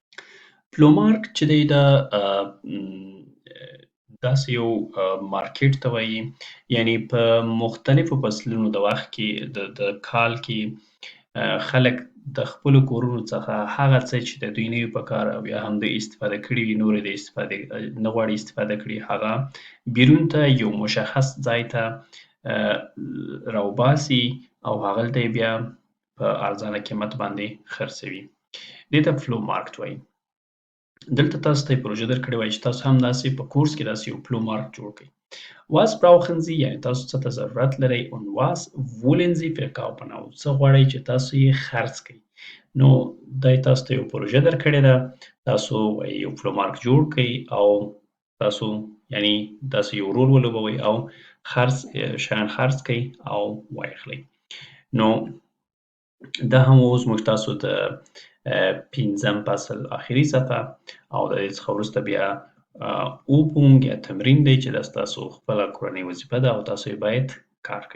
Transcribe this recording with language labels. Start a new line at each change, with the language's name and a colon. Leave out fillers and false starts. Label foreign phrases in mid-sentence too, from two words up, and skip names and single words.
Pashto: فلومارکت چې دی دا داسې یو مارکیټ ته وایي یعنې په مختلفو فصلونو د وخت کې د کال کې خلک د خپلو کورونو څخه هغه څه چې د دوی نه وي په کار او یا هم دوی استفاده کړي وي نور یې د استفادې نه غواړي استفاده کړي هغه بیرون ته یو مشخص ځای ته راوباسي او هغلته یې بیا په ارزانه قیمت باندې خرڅوي. دې ته فلو مارک وایي. دلته تاسو ته پروژه درکړې وای چې تاسو هم داسې په کورس کې داسې یو فلو مارک جوړ کړئ.
German: Was brauchen Sie
Pashto: یعنې تاسو څه ته ضرورت لرئ
German: und was wollen Sie verkaufen
Pashto: او څه غواړئ چې تاسو یې خرڅ کړئ. نو دا تاسو ته یو پروژه درکړې ده، تاسو یو فلو مارک جوړ کړئ او تاسو یعنی داسې یو رول ولوبوئ او شیان خرڅ کړئ او واخلئ. نو دا هم اوس موږ تاسو د پنځم فصل آخري صفحه او د دې څخه وروسته بیا اوپونګ یا تمرین دی چې دا ستاسو خپله کورنۍ وظیفه ده او تاسو یې باید کار کوئ.